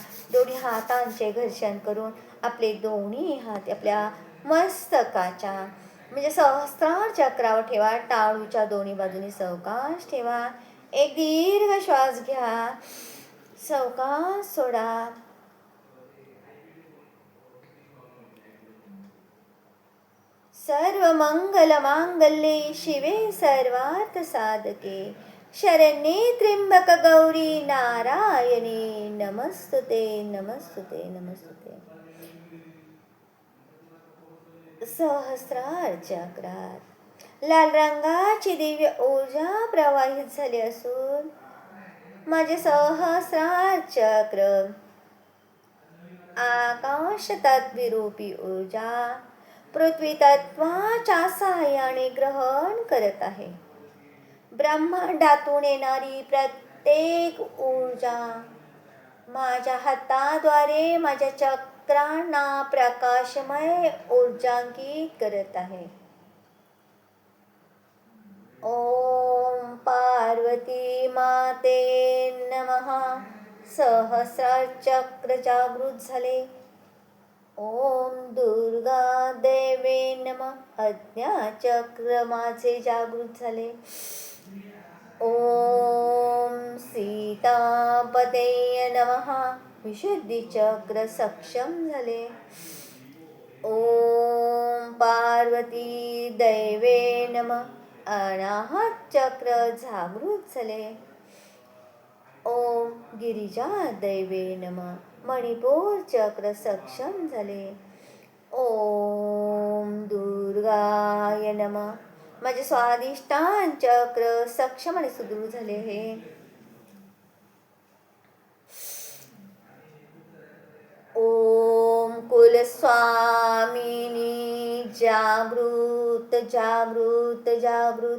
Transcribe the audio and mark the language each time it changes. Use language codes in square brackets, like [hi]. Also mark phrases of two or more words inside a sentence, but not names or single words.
[mr] दोन्ही हातांचे घर्षण करून आपले दोन्ही हात आपल्या मस्तकाच्या म्हणजे सहस्त्रार चक्रावर ठेवा. टाळूच्या दोन्ही बाजूनी सावकाश ठेवा. एक दीर्घ श्वास घ्या, सावकाश सोडा. [sa] सर्व मंगल मांगल्ये शिवे सर्वार्थ साधके शरण्ये त्र्यंबक गौरी नारायणी नमस्तुते नमस्तुते नमस्तुते. [mr] सहस्रार चक्रात लाल रंगाची दिव्य ऊर्जा प्रवाहित झाली असून माझे सहस्रार चक्र आकाश तत्विरूपी ऊर्जा पृथ्वी तत्वाच्या सहाय्याने ग्रहण करत आहे. ब्रह्मांडातून येणारी प्रत्येक ऊर्जा माझ्या हाताद्वारे माझ्या चक्रांना प्रकाशमय ऊर्जांकित करत आहे. [sa] ओम पार्वती माते नमः. [mr] सहस्रार चक्र जागृत झाले. [sa] ओम दुर्गा देवे नमः. [mr] आज्ञाचक्र माझे जागृत झाले. [sa] ओम सीतापते नमः. [mr] विशुद्धी चक्र सक्षम झाले. [sa] ओम पार्वती दैवे नमः. [mr] अनाहत चक्र जागृत झाले. [sa] ओम गिरिजा दैवे नमः. [mr] मणिपूर चक्र सक्षम झाले. [sa] ओम दुर्गाय नमः. [mr] माझे स्वादिष्टान चक्र सक्षम आणि सुदृढ झाले आहे. ओम कुलस्वामिनी जागृत जागृत जागृत.